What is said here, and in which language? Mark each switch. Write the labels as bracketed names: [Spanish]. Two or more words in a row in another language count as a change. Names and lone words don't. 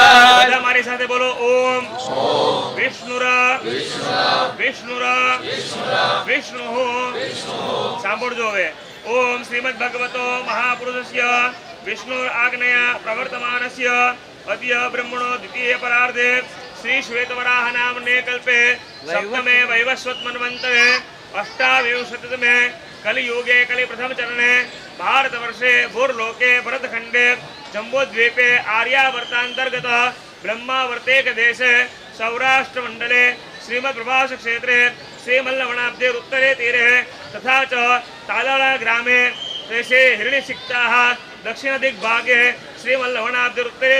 [Gujarati] બધા મારી સાથે બોલો [Sanskrit] ઓમ વિષ્ણુરા વિષ્ણુરા વિષ્ણુ [Gujarati] સાંભળજો હવે [Sanskrit] ઓમ શ્રીમદ ભગવતો મહાપુરુષસ્ય વિષ્ણુ આજ્ઞયા પ્રવર્તમાનસ્ય અદ્ય બ્રહ્મણો દ્વિતીય પરાર્ધે શ્રી શ્વેતવરાહ નામને કલ્પે સપ્તમે વૈવસ્વત મન્વંતરે अष्टाविंशतितमे कलियुगे कलि प्रथम चरणे भारतवर्षे भूर्लोके भरतखंडे जम्बूद्वीपे आर्यावर्तांतर्गत ब्रह्मावर्तेक देशे सौराष्ट्र मंडले श्रीमद्प्रभास क्षेत्रे श्रीमल्लवनाब्धे उत्तरे तीरे तथा च तालाला ग्रामे देशे हिरण्यसिक्ताः दक्षिण दिग्भागे श्रीमल्लवनाब्धे उत्तरे